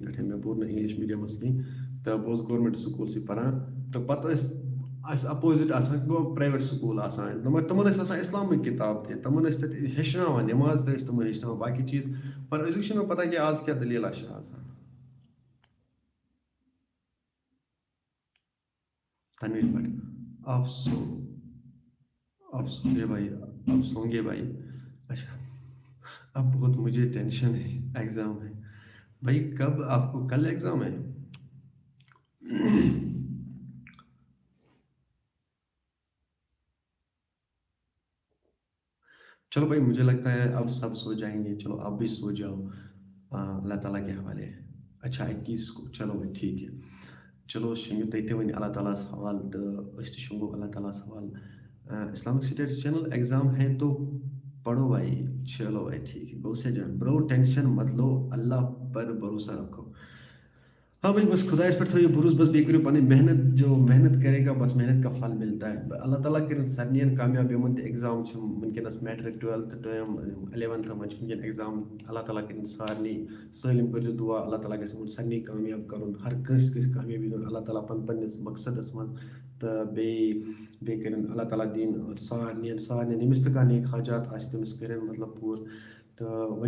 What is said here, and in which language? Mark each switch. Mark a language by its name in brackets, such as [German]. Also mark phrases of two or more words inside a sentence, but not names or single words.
[Kashmiri] پٮ۪ٹھَے مےٚ پوٚر نہٕ [English] English mediumas [Kashmiri] کِہیٖنۍ تہٕ بہٕ اوسُس گورمٮ۪نٛٹ سکوٗلسٕے پَران تہٕ پَتہٕ ٲسۍ اَسہِ اَپوزِٹ آسان گوٚو [English] private school [Kashmiri] آسان مگر تِمَن ٲسۍ آسان اِسلامٕکۍ کِتاب تہِ تِمَن ٲسۍ تَتہِ ہیٚچھناوان نٮ۪ماز تہِ ٲسۍ تِمَن ہیٚچھناوان باقٕے چیٖز مگر أزیُک چھُنہٕ مےٚ پَتہ کہِ آز کیٛاہ دٔلیٖلہ چھِ آسان تنویر بٹ [Urdu] آپ سوگے بھائی آپ سوگے بھائی اچھا اب بہت مجھے ٹینشن ہے ایگزام ہے بھائی کب آپ کو کل ایگزام ہے چلو بھائی مجھے لگتا ہے اب سب سو جائیں گے چلو آپ بھی سو جاؤ اللہ تعالیٰ کے حوالے اچھا 21 کو چلو بھائی ٹھیک ہے چلو [Kashmiri] شنگو تُہۍ تہِ ؤنِو اللہ تعالیٰ حوال تہٕ أسۍ تہِ شنگو اللہ تعالیٰ حوال [Urdu] اسلامک اسٹیٹس چینل ایگزام ہے تو پڑھو بھائی چلو بھائی ٹھیک ہے گوسے جان برو ٹینشن مت لو اللہ پر بھروسہ رکھو ہاں بھائی بس خدا اس پر تھوڑی بروس بس [Kashmiri] بیٚیہِ کٔرِو پنٕنۍ محنت [Urdu] جو محنت کرے گا بس محنت کا پھل ملتا ہے [Kashmiri] اللہ تعالیٰ کٔرِنۍ سارنٕے کامیاب یِمن تہِ ایگزام چھِ وٕنکیٚنس [English] matric twelfth term [Kashmiri] 11th منٛز چھِ وٕنکیٚن ایگزام اللہ تعالیٰ کٔرِنۍ سارنٕے سٲلِم کٔرۍزِ دعا اللہ تعالیٰ گژھِ یِمن سارنٕے کامیاب کرُن ہر کٲنٛسہِ گژھِ کامیٲبی دیُن اللہ تعالیٰ پننِس مقصدس منٛز تہٕ بیٚیہِ کٔرِنۍ اللہ تعالیٰ دِنۍ سارنٕے ییٚمِس تہِ کانٛہہ نیک حاجات آسہِ تٔمِس کٔرِنۍ مطلب پوٗرٕ تہٕ وۄنۍ